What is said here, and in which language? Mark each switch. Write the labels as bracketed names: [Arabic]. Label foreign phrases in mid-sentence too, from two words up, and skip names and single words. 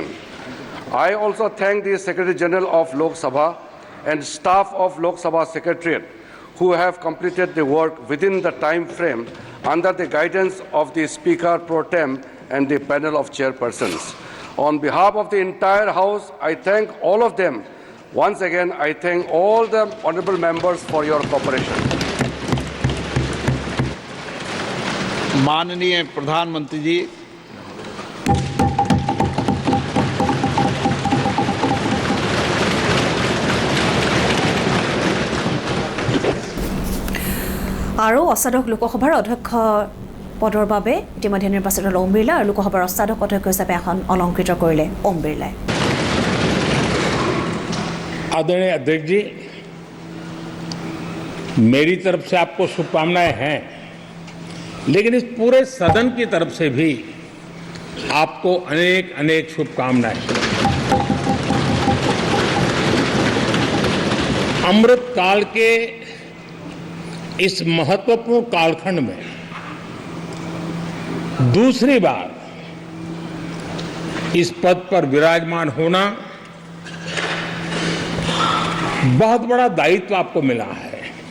[English] I also thank the Secretary General of Lok Sabha and staff of Lok Sabha Secretariat who have completed the work within the time frame under the guidance of the Speaker pro tem and the panel of chairpersons. On behalf of the entire House, I thank all of them. Once again, I thank all the honorable members for your cooperation. [Hindi] माननीय प्रधानमंत्री जी, [Assamese] আৰু অষ্টাদশ লোকসভাৰ অধ্যক্ষ পদৰ বাবে ইতিমধ্যে নিৰ্বাচিত হল ওম বিৰলা আৰু লোকসভাৰ অষ্টাদশ অধ্যক্ষ হিচাপে এখন অলংকৃত কৰিলে ওম বিৰলাই। [Hindi] आदरणीय अध्यक्ष जी, मेरी तरफ से आपको शुभकामनाएं हैं, लेकिन इस पूरे सदन की तरफ से भी आपको अनेक अनेक शुभकामनाएं। अमृत काल के इस महत्वपूर्ण कालखंड में दूसरी बार इस पद पर विराजमान होना बहुत बड़ा दायित्व आपको मिला है